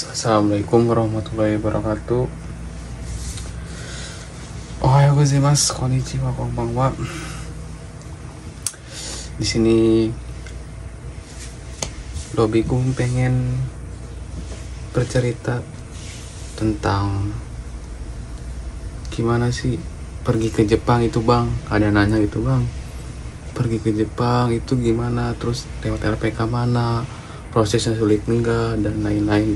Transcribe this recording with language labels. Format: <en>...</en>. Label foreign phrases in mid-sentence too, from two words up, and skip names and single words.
<ar>Assalamualaikum warahmatullahi wabarakatuh.</ar> <ja>おはようございます、こんにちは、こんばんは.</ja> <id>Di sini Lobiku pengen bercerita tentang gimana sih pergi ke Jepang itu bang. Ada nanya gitu bang, pergi ke Jepang itu gimana, terus lewat LPK mana, prosesnya sulit enggak, dan lain-lain.</id>